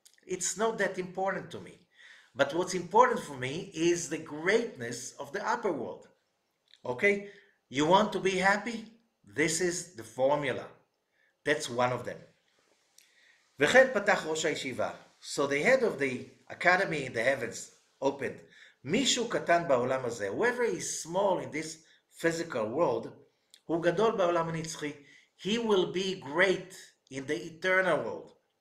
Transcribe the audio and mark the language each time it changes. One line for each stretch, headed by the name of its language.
English: It's not that important to me. But what's important for me is the greatness of the upper world. Okay? You want to be happy? This is the formula. That's one of them.
Hebrew: וכן פתח ראש הישיבה.
English: So the head of the academy in the heavens opened.
Hebrew: מישהו קטן בעולם הזה,
English: whoever is small in this physical world,
Hebrew: הוא גדול בעולם הנצחי.
English: He will be great in the eternal world.